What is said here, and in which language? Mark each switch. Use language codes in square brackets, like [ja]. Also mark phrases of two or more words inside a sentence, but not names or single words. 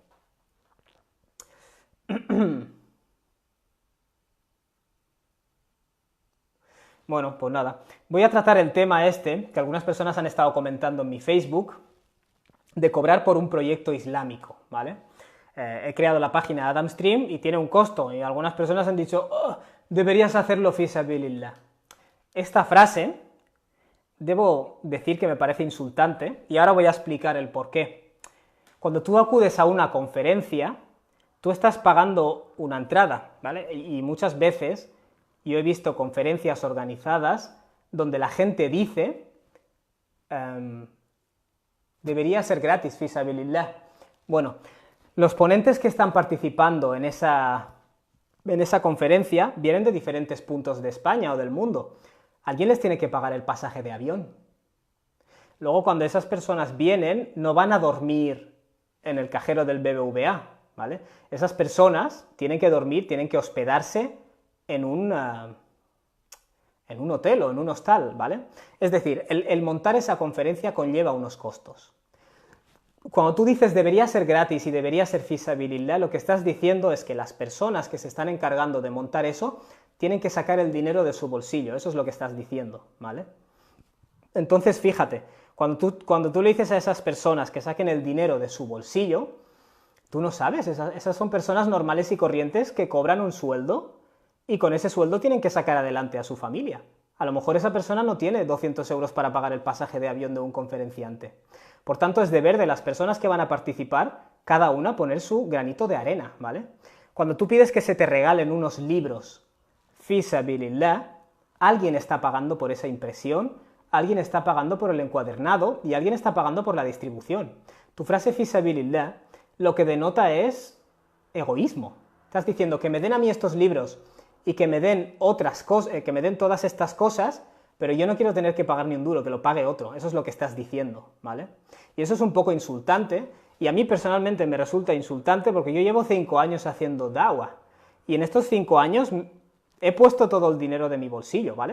[es] Bueno, pues nada, voy a tratar el tema este, que algunas personas han estado comentando en mi Facebook, de cobrar por un proyecto islámico, ¿vale? He creado la página Adam Stream y tiene un costo, y algunas personas han dicho, oh, deberías hacerlo [ar] في سبيل الله. [es] Esta frase, debo decir que me parece insultante, y ahora voy a explicar el porqué. Cuando tú acudes a una conferencia, tú estás pagando una entrada, ¿vale? Y muchas veces yo he visto conferencias organizadas donde la gente dice, debería ser gratis, [ar] في سبيل الله. [es] Bueno, los ponentes que están participando en esa conferencia vienen de diferentes puntos de España o del mundo. Alguien les tiene que pagar el pasaje de avión. Luego, cuando esas personas vienen, no van a dormir en el cajero del BBVA, ¿vale? Esas personas tienen que dormir, tienen que hospedarse en un hotel o en un hostal, ¿vale? Es decir, el montar esa conferencia conlleva unos costos. Cuando tú dices debería ser gratis y debería ser [ar] في سبيل الله, [es] lo que estás diciendo es que las personas que se están encargando de montar eso tienen que sacar el dinero de su bolsillo, eso es lo que estás diciendo, ¿vale? Entonces, fíjate, cuando tú le dices a esas personas que saquen el dinero de su bolsillo, tú no sabes, esas son personas normales y corrientes que cobran un sueldo y con ese sueldo tienen que sacar adelante a su familia. A lo mejor esa persona no tiene 200 euros para pagar el pasaje de avión de un conferenciante. Por tanto, es deber de las personas que van a participar, cada una poner su granito de arena, ¿vale? Cuando tú pides que se te regalen unos libros [ar] في سبيل الله, [es] alguien está pagando por esa impresión, alguien está pagando por el encuadernado y alguien está pagando por la distribución. Tu frase [ar] في سبيل الله [es] lo que denota es egoísmo. Estás diciendo que me den a mí estos libros y que me den otras cosas, que me den todas estas cosas, pero yo no quiero tener que pagar ni un duro, que lo pague otro. Eso es lo que estás diciendo, ¿vale? Y eso es un poco insultante, y a mí personalmente me resulta insultante porque yo llevo 5 años haciendo da'wah, y en estos 5 años he puesto todo el dinero de mi bolsillo, ¿vale?